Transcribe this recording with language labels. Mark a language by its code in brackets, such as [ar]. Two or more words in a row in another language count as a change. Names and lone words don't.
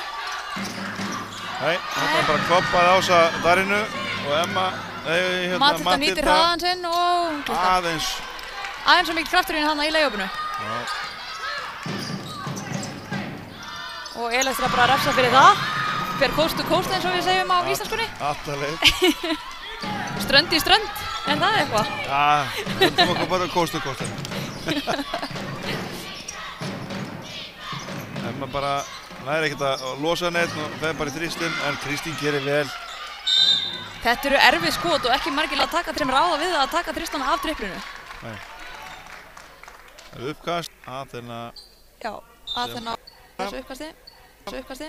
[is] Nei, þetta bara kloppaði á þessa Darínu og Emma, Matilda nýtir hraðan sinn og klukka. Aðeins svo mikið kraftur inn þarna í layupinu. Og Elektra bara refsa fyrir það. Fer [en] coast to coast [is] eins og við segjum á íslenskunni. Alla leið. Strönd í strönd, en það er eitthvað. Já, höldum okkur bara [en] coast to coast. [is] Emma bara næri ekkert að losa neitt og fer bara í þrýstin, en Kristín gerir vel. Þetta eru erfið skot og ekki margilega að taka þeim ráða við að taka þrýstana af triplinu. Nei. Það er uppkast, Aþena. Já, Aþena þessu uppkasti.